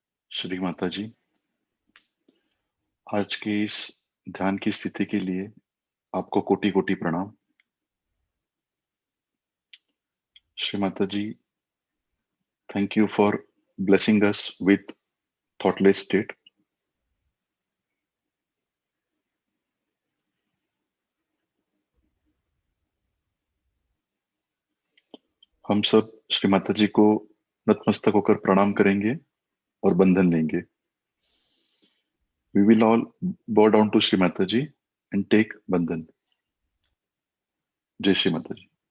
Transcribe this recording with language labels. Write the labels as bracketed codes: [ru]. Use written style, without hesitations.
[hi] श्री माता जी, आज के इस ध्यान की स्थिति के लिए आपको कोटि कोटि प्रणाम। [en] Shri Mata ji, thank you for blessing us with thoughtless state. [hi] हम सब श्री माता जी को नतमस्तक होकर प्रणाम करेंगे और बंधन लेंगे। [en] We will all bow down to Shri Mata ji and take bandhan. [hi] जय श्री माता जी।